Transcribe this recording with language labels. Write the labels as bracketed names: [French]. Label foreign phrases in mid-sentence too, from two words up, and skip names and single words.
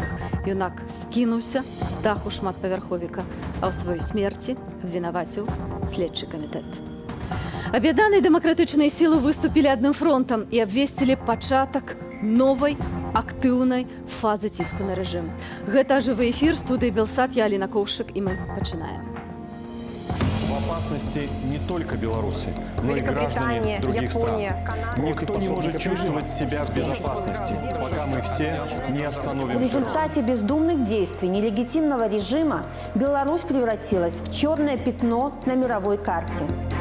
[Belarusian] Юнак скінуўся з даху шматпавярховіка, а ў сваёй смерці абвінаваціў следчы камітэт. Аб'яднаныя дэмакратычныя сілы выступілі адным фронтам і абвесцілі пачатак новай актыўнай фазы ціску на рэжым. Гэта жывы эфір, студыі Белсат, я Аліна Коўшык, і мы пачынаем. [Russian] В опасности не только белорусы, но и граждане других стран. Никто не может чувствовать себя в безопасности, пока мы все не остановим. В результате бездумных действий нелегитимного режима Беларусь превратилась в черное пятно на мировой карте.